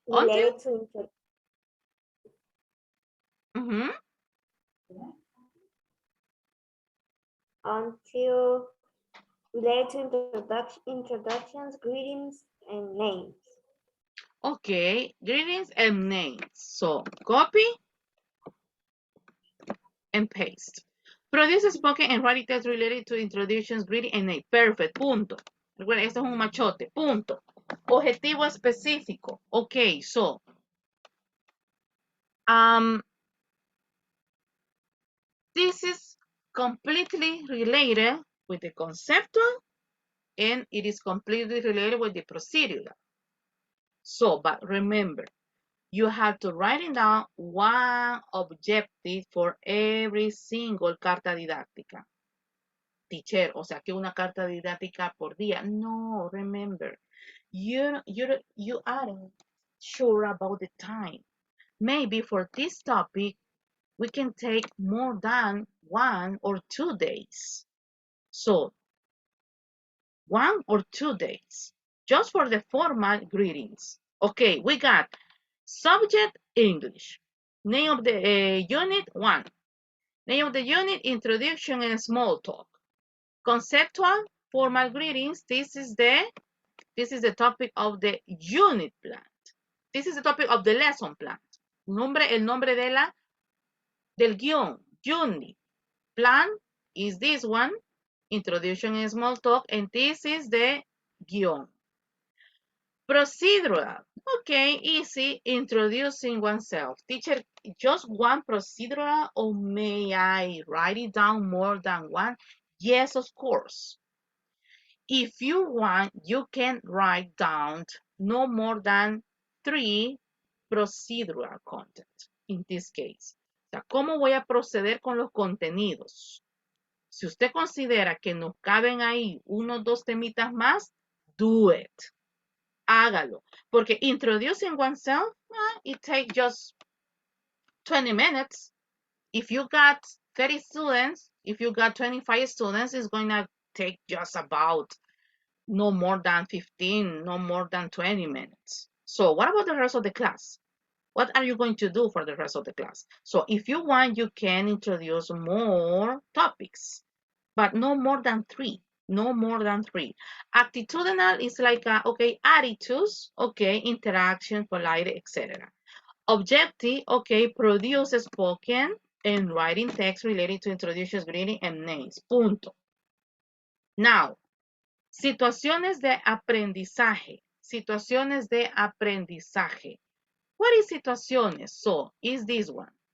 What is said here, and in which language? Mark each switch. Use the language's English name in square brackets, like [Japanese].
[English] Related to until related to introductions, greetings, and names. Okay, greetings and names. So copy and paste. Produce spoken and write text related to introductions, greeting, and name. Perfect, punto. [Spanish] Recuerden, esto es un machote, punto. Objetivo específico. [English] Okay, so this is completely related with the conceptual, and it is completely related with the procedural. So, but remember, you have to write it down one objective for every single carta didáctica. [Spanish] Teacher, o sea que una carta didáctica por día. [English] No, remember, you aren't sure about the time. Maybe for this topic, we can take more than 1 or 2 days. So, 1 or 2 days, just for the formal greetings. Okay, we got subject, English. Name of the unit, 1. Name of the unit, introduction and small talk. Conceptual, formal greetings. This is the topic of the unit plan. This is the topic of the lesson plan. [Spanish] El nombre del guión, unit. [English] Plan is this one, introduction and small talk, and this is the guión. Procedural. Okay, easy. Introducing oneself. Teacher, just one procedural, or may I write it down more than one? Yes, of course. If you want, you can write down no more than 3 procedural content. in this case. [Spanish] O sea, ¿cómo voy a proceder con los contenidos? Si usted considera que nos caben ahí unos 2 temitas más, [English] do it. [Spanish] Hágalo. Porque [English] introducing oneself, it takes just 20 minutes. If you got 30 students, if you got 25 students, it's going to take just about no more than 15, no more than 20 minutes. So what about the rest of the class? What are you going to do for the rest of the class? So if you want, you can introduce more topics, but no more than 3. No more than 3. Attitudinal is like, okay, attitudes, okay, interaction, polite, etc. Objective, okay, produce spoken and writing text related to introductions, greeting, and names. [Spanish] Punto. Now, situaciones de aprendizaje. Situaciones de aprendizaje. [English] What is [Spanish] situaciones? [English] So, is this one.